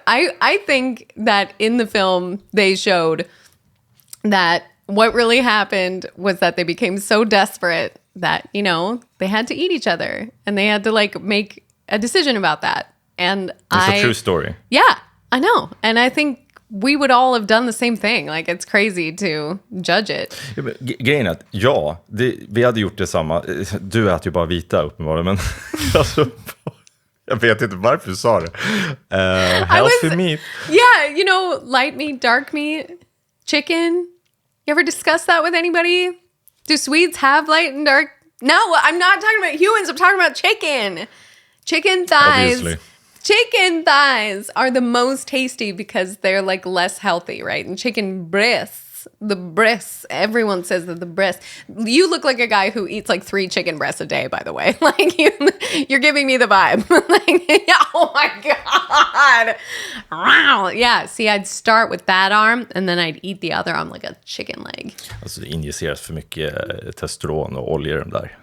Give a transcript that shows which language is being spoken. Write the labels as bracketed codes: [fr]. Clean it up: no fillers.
[en] I think that in the film they showed that what really happened was that they became so desperate that, you know, they had to eat each other and they had to like make a decision about that. And it's a true story. Yeah, I know. And I think we would all have done the same thing. Like, it's crazy to judge it. [sv] Ja, grejen är att, vi hade gjort detsamma. Du äter ju bara vita uppenbarligen, men alltså, jag vet inte varför du sa det. [en] Healthy meat. Yeah, you know, light meat, dark meat, chicken. You ever discuss that with anybody? Do Swedes have light and dark? No, I'm not talking about humans. I'm talking about chicken. Chicken thighs. Obviously. Chicken thighs are the most tasty because they're like less healthy, right? And chicken breasts, the breasts, everyone says that the breasts. You look like a guy who eats like 3 chicken breasts a day, by the way. Like you're giving me the vibe. Like, oh my God. Wow. Yeah. See, I'd start with that arm and then I'd eat the other arm like a chicken leg. [sv] Alltså det injiceras för mycket testosteron och olja i den där.